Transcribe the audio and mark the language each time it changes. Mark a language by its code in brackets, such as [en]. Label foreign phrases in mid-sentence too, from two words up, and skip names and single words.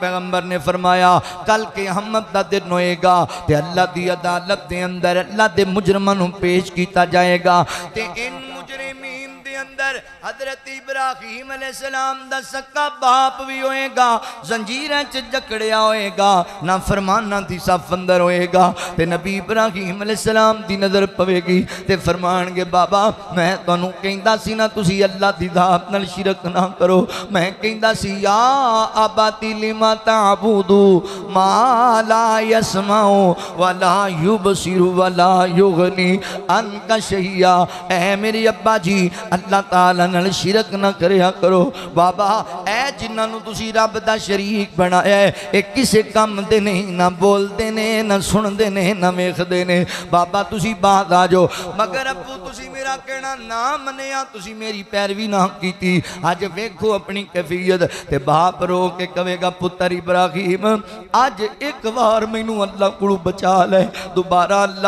[pa] پیغمبر نے فرمایا کل قیامت دا دن ہووے گا تے اللہ دی عدالت دے اندر اللہ دے مجرماں نوں پیش کیتا جائے گا تے ان مجرمین دے اندر حضرت ابراہیم علیہ السلام دا سکا باپ وی ہووے گا زنجیراں چ جکڑیا ہووے گا نافرماناں دی صف اندر ہووے گا تے نبی ابراہیم علیہ السلام دی نظر پوے گی تے فرمان گے بابا میں تہانوں کہندا سی نا تسی اللہ دی ذات نال شرک نا کرو میں کہندا سی [ar] يا أبت لم تعبد ما لا يسمع ولا يبصر ولا يغني عنك شيئا [pa] اے میرے ابا جی اللہ تعالیٰ نال شرک نا کریا کرو بابا ایہہ جنہاں تسی رب دا شریک بنایا ہے ایہہ کسے کم دے نہیں نا بولدے نے نا سندے نے نا ویکھدے نے بابا تسی بات آ جاؤ مگر ابو تسی میرا کہنا نا منیا تسی میری پیروی نا کیتی اج ویکھو اپنی کیفیت تے باپ رو کے کہے گا پتر ابراہیم اج اک وار مینوں اللہ کو بچا لے دوبارہ اللہ